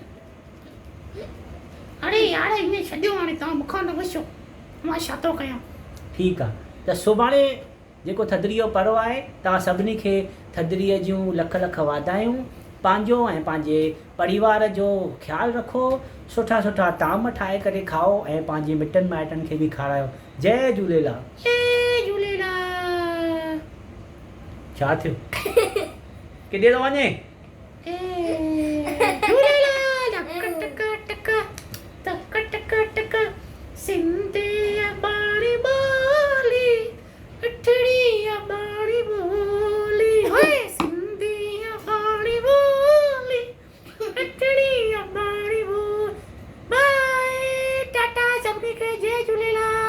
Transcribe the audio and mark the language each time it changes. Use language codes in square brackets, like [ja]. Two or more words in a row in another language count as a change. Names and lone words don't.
[sd] अरे यार ईअं छॾियो हाणे तव्हां मूंखां न पुछो मां छा थो कयां। ठीकु आहे त सुभाणे जेको थधिड़ीअ जो पर्व आहे, तव्हां सभिनी खे थधिड़ीअ जूं लख लख वाधायूं। पंहिंजो ऐं पंहिंजे परिवार जो ख़्यालु रखो, सुठा सुठा ताम ठाहे करे खाओ ऐं पंहिंजे मिटनि माइटनि खे बि खारायो। जय झूलेलाल। जय झूलेलाल। छा थियो? किथे थो वञे? झूलेलाल। टक टक टक टक टक सिंधी बाणी बोली अठड़ी बाणी बोली होए सिंधी बाणी बोली अठड़ी बाणी बोली। बाय टाटा सभी के जय झूलेलाल।